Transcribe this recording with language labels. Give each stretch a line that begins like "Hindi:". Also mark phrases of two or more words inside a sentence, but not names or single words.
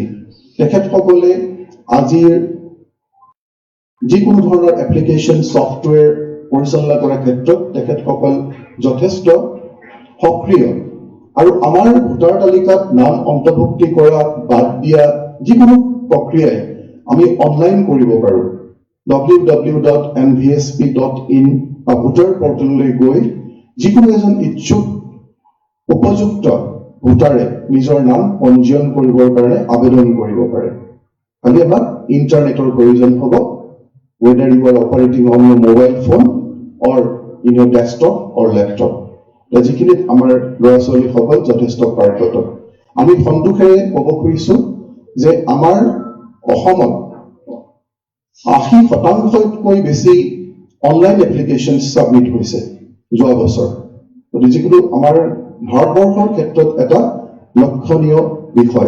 Assamese: তেখেতসকলে আজিৰ যিকোনো ধৰণৰ
English: application software
Assamese: পৰিচালনা কৰাৰ ক্ষেত্ৰত তেখেতসকল যথেষ্ট সক্ৰিয়। আৰু আমাৰ ভোটাৰ তালিকাত নাম অন্তৰ্ভুক্তি কৰা বাদ দিয়া যিকোনো প্ৰক্ৰিয়াই আমি অনলাইন কৰিব পাৰোঁ। www.nvsp.in বা ভোটাৰ পৰ্টেললৈ গৈ যিকোনো এজন ইচ্ছুক উপযুক্ত ভোটাৰে নিজৰ নাম পঞ্জীয়ন কৰিবৰ কাৰণে আবেদন কৰিব পাৰে। খালি আমাক ইণ্টাৰনেটৰ প্ৰয়োজন হ'ব,
English: whether you are operating on your mobile phone or in your desktop or laptop.
Assamese: যিখিনিত আমাৰ ল'ৰা ছোৱালীসকল যথেষ্ট পাৰ্গত। আমি সন্তোষেৰে ক'ব খুজিছোঁ যে আমাৰ অসমত 80%তকৈ বেছি
English: online application submit
Assamese: হৈছে যোৱা বছৰ। গতিকে যিকোনো আমাৰ ভাৰতবৰ্ষৰ ক্ষেত্ৰত এটা লক্ষণীয় বিষয়।